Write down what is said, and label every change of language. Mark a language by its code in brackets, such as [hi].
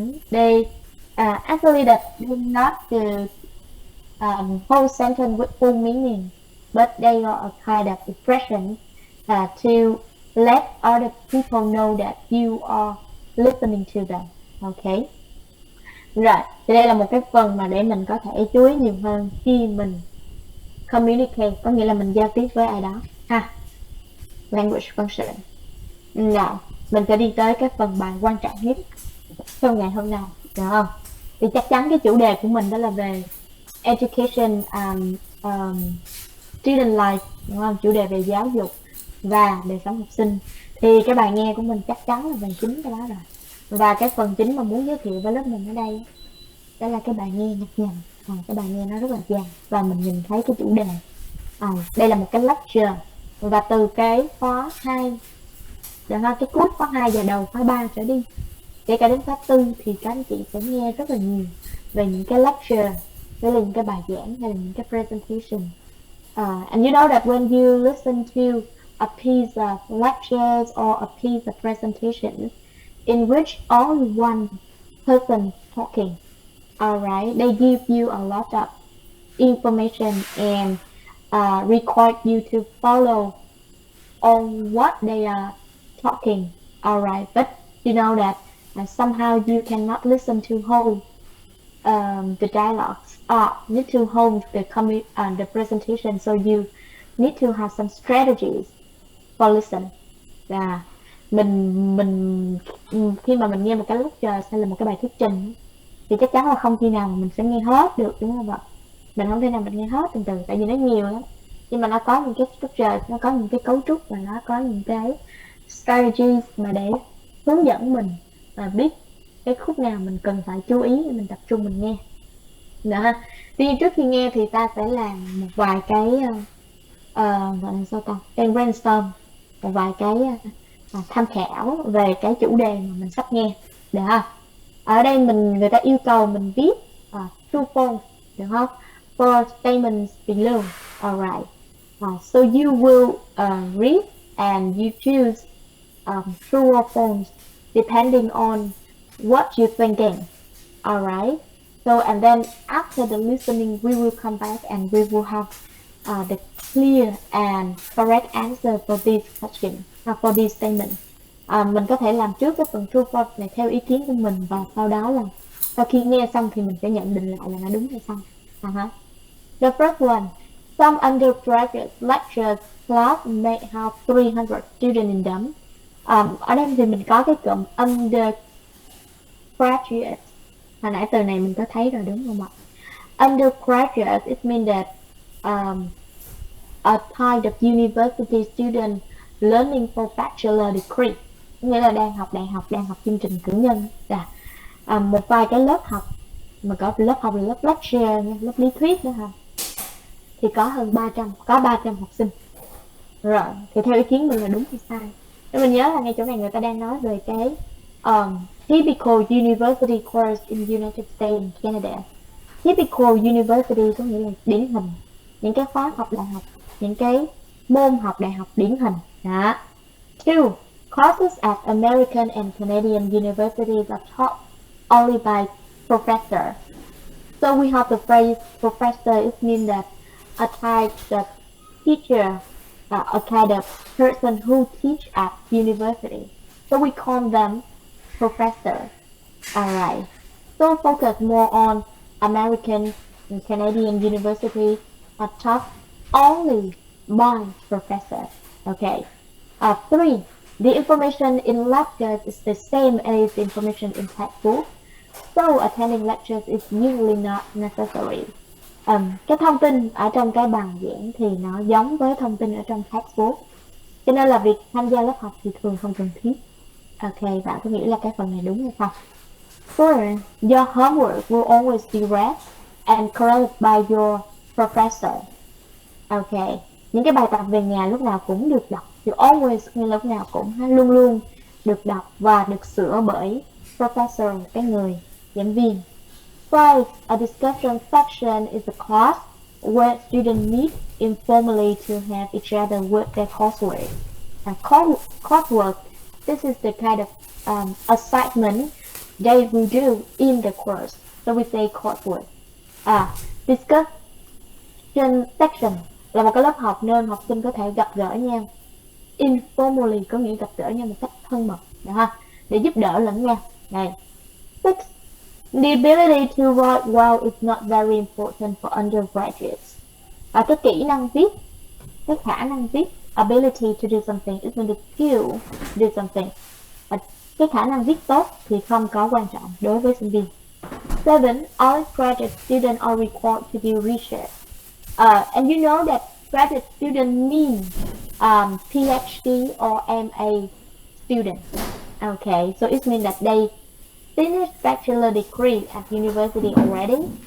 [en] They actually that not the whole sentence with full meaning, but they are a kind of expression to let other people know that you are listening to them. Okay. [vi] Rồi, thì đây là một cái phần mà để mình có thể chú ý nhiều hơn khi mình communicate, có nghĩa là mình giao tiếp với ai đó ha. [en] Language function. [vi] Nào, mình sẽ đi tới cái phần bài quan trọng nhất trong ngày hôm nay, được không? Thì chắc chắn cái chủ đề của mình đó là về [en] education and student life, [vi] đúng không? Chủ đề về giáo dục và đời sống học sinh. Thì cái bài nghe của mình chắc chắn là về chính cái đó rồi. Và cái phần chính mà muốn giới thiệu với lớp mình ở đây đó là cái bài nghe nhạc nhầm. Cái bài nghe nó rất là dài và mình nhìn thấy cái chủ đề. Đây là một cái lecture, và từ cái khóa 2 cái cuối khóa 2 và đầu khóa 3 trở đi, kể cả đến khóa 4 thì các anh chị sẽ nghe rất là nhiều về những cái lecture, hay là những cái bài giảng, hay là những cái presentation. [en] And you know that when you listen to a piece of lectures or a piece of presentations in which only one person talking, alright, they give you a lot of information and require you to follow on what they are talking, alright, but you know that and somehow you cannot listen to whole the dialogues need to hold the presentation, so you need to have some strategies for listen. [vi] Là mình khi mà mình nghe một cái lecture hay là một cái bài thuyết trình thì chắc chắn là không khi nào mà mình sẽ nghe hết được, đúng không ạ? Mình không thể nào mình nghe hết từ từ, tại vì nó nhiều lắm, nhưng mà nó có những cái structure, nó có những cái cấu trúc và nó có những cái strategies mà để hướng dẫn mình và biết cái khúc nào mình cần phải chú ý để mình tập trung mình nghe. Đó. Tuy nhiên trước khi nghe thì ta sẽ làm một vài cái gọi là sao ta, cái brainstorm, một vài cái tham khảo về cái chủ đề mà mình sắp nghe, được không? Ở đây người ta yêu cầu mình viết true false, được không? [en] For statements below, alright. So you will read and you choose true or false depending on what you're thinking, alright. So and then after the listening, we will come back and we will have the clear and correct answer for this question, for this statement. [vi] Mình có thể làm trước cái phần true false này theo ý kiến của mình, và sau đó là sau khi nghe xong thì mình sẽ nhận định lại là nó đúng hay sai. [en] The first one, some undergraduate lectures class may have 300 students in them. [vi] Ở đây thì mình có cái cụm undergraduate. Hồi nãy từ này mình có thấy rồi đúng không ạ? [en] Undergraduate, it means that a kind of university student learning for bachelor degree, [vi] nghĩa là đang học đại học, đang học chương trình cử nhân. Một vài cái lớp học mà có lớp học là lớp lecture, lớp lý thuyết nữa ha, thì có hơn 300, có 300 học sinh. Rồi, thì theo ý kiến mình là đúng hay sai? Để mình nhớ là ngay chỗ này người ta đang nói về cái [en] typical university course in United States and Canada. Typical university [vi] có nghĩa là điển hình, những cái khóa học đại học, những cái môn học đại học điển hình. Đó. [en] Two, courses at American and Canadian universities are taught only by professor. So we have the phrase professor. It means that a type of teacher, a kind of person who teach at university. So we call them professor. Alright. So focus more on American and Canadian university are taught only by professor. Okay. Three, the information in lectures is the same as the information in textbook. So attending lectures is usually not necessary. [vi] Cái thông tin ở trong cái bài giảng thì nó giống với thông tin ở trong textbook, cho nên là việc tham gia lớp học thì thường không cần thiết. Ok, bạn có nghĩ là cái phần này đúng hay không? [en] Four, your homework will always be read and corrected by your professor. [vi] Ok, những cái bài tập về nhà lúc nào cũng được đọc. [en] You always [vi] nghĩa lúc nào cũng luôn luôn được đọc và được sửa bởi professor, cái người giảng viên. [en] Five, a discussion section is a class where students meet informally to have each other work their coursework. Coursework, this is the kind of assignment they will do in the course. So we say coursework. [vi] Discussion section là một cái lớp học nên học sinh có thể gặp gỡ nhau. Informally có nghĩa gặp gỡ nhau một cách thân mật, được không? Để giúp đỡ lẫn nhau. Này. [en] Six, the ability to write well is not very important for undergraduates. [vi] Cái kỹ năng viết, [en] cái khả năng viết, ability to do something, is not the skill to do something. [vi] Cái khả năng viết tốt thì không có quan trọng đối với sinh viên. [en] Seven, all graduate students are required to do research. And you know that graduate student means PhD or MA student. Okay, so it means that they finished bachelor degree at university already.